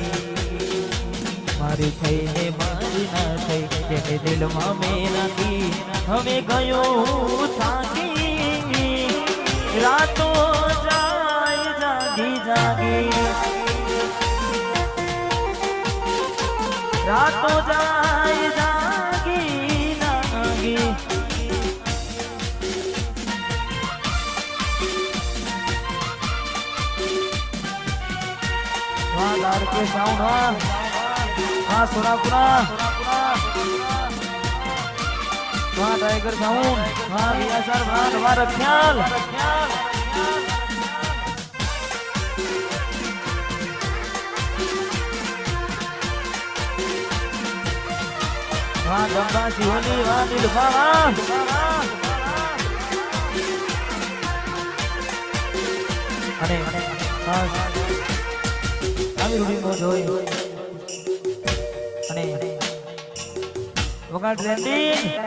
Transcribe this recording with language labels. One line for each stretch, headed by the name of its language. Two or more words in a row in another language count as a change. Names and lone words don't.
Gujarati: મારી થઈને મારી ના થઈ જેને દિલમાં મેં રાખી હવે ગયો થાકી રાતો જાય જાગી જાગી રાતો જાય જાગી જાગી
Hindi: वाह लार के साउंड वाह सोनापुरा वाह टाइगर साउंड वाह वीएसआर वाह वाह रख्याल वाह गंगा सिहोनी वाह नीलफा वाह अरे
Gujarati: આવી રૂઢિ જોઈ અને વગાડ ટ્રેન્ડિંગ